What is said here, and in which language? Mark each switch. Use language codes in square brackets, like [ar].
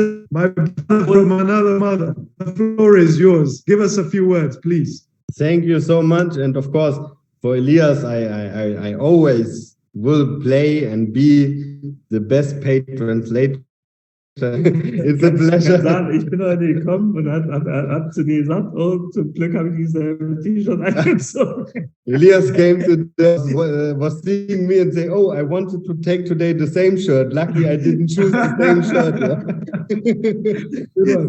[en] My brother from another mother. The floor is yours. Give us a few words, please. Thank you so much. And of course, for Elias, I always will play and be the best paid translator. It's a pleasure. [de] Ich bin heute gekommen und hat zu mir gesagt, oh, zum Glück habe ich dieselbe T-Shirt angezogen. [en] Elias came today, was seeing me and say, oh, I wanted to take today the same shirt. Luckily, I didn't choose the same shirt. Yeah.